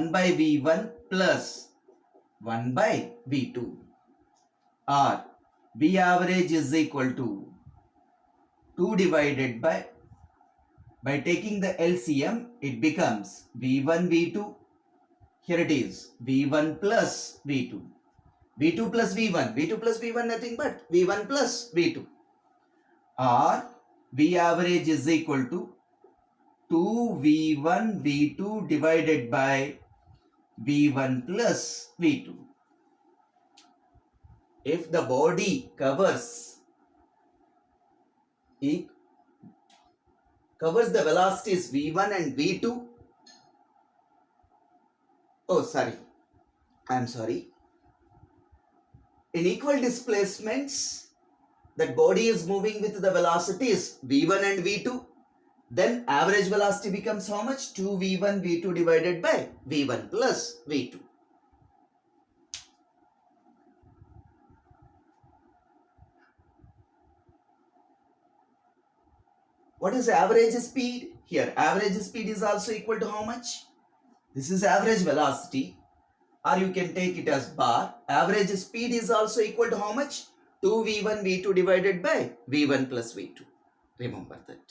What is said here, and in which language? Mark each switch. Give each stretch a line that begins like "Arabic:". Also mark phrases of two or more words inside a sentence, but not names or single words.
English: by v1 plus 1 by v2, or v average is equal to 2 divided by taking the LCM, it becomes v1 v2, here it is v1 plus v2, v2 plus v1, v2 plus v1 nothing but v1 plus v2, or v average is equal to 2v1 v2 divided by v1 plus v2. If the body covers the velocities v1 and v2, I'm sorry, in equal displacements that body is moving with the velocities v1 and v2, then average velocity becomes how much? 2v1 v2 divided by v1 plus v2. What is average speed? Here average speed is also equal to how much? This is average velocity, or you can take it as bar. Average speed is also equal to how much? 2v1 v2 divided by v1 plus v2. Remember that.